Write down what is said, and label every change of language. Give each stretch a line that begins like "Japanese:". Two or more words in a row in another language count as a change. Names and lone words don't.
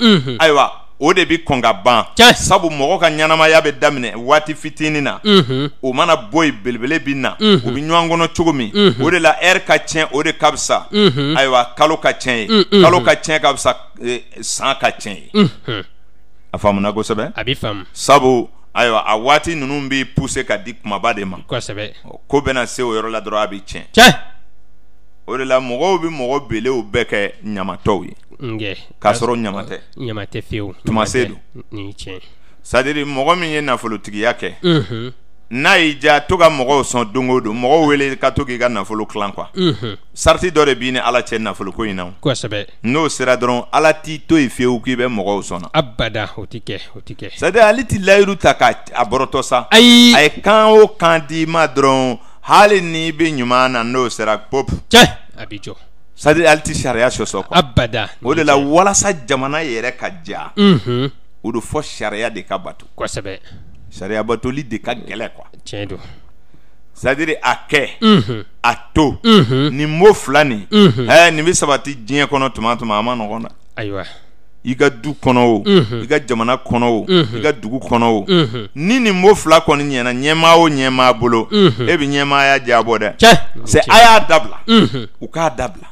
Bambara: ayiwa o de bi kɔn ka ban sabu mɔgɔ ka ɲɛnamaya bɛ daminɛ waati fitinin na o mana bɔ yen belebele bi na u bi ɲɔgɔn kɔnɔ cogo min o de la ɛri ka tiɲɛ o de ka fisa ayiwa kalo ka tiɲɛ ye kalo ka tiɲɛ ka fisa san ka tiɲɛ ye a faamuna kosɛbɛ a bɛ faamu sabu ayiwa a waati ninnu b'i pousser ka di kumaba de ma kosɛbɛ ko bɛna se o yɔrɔ la dɔrɔn a bɛ tiɲɛ o de la mɔgɔw bɛ mɔgɔ belew bɛɛ kɛ ɲamatɔw ye nge k'a sɔrɔ ɲama tɛ ɲama tɛ fiyewu tuma se don ni tiɲɛ
French: c'est-à-dire
Bambara: mɔgɔ min ye nafolotigiya kɛ n'a y'i diya to ka mɔgɔw sɔn don o don mɔgɔw wele ka to k'i ka nafolo tilan quoi sarti dɔ de b'i ni Ala cɛ nafolo ko in na kosɛbɛ n'o sera dɔrɔn Ala t'i to yen fiyewu k'i bɛ mɔgɔw sɔnna abada o ti kɛ
French: c'est-à-dire
Bambara: ale ti layiru ta k'a bɔrɔtɔ sa ayi a ye kan o kan d'i ma dɔrɔn hali n'i bɛ ɲuman na n'o sera pop cɛ a bi jɔ
French: c'est-à-dire
Bambara: ale ti sariya sɔsɔ quoi abada o de la walasa jamana yɛrɛ ka diya o de fɔ sariya de ka bato kosɛbɛ sariya batoli de ka gɛlɛ quoi tiɲɛ don
French: c'est-à-dire
Bambara: a kɛ a to nin mot fila nin nin bɛ sabati diɲɛ kɔnɔ tuma a ma nɔgɔn dɛ ayiwa i ka du kɔnɔ o i ka jamana kɔnɔ o i ka dugu kɔnɔ o ni nin mot fila kɔni ɲɛna ɲɛmaa o ɲɛmaa bolo e bɛ ɲɛmaaya jabɔ dɛ c'est a y'a dabila u k'a dabila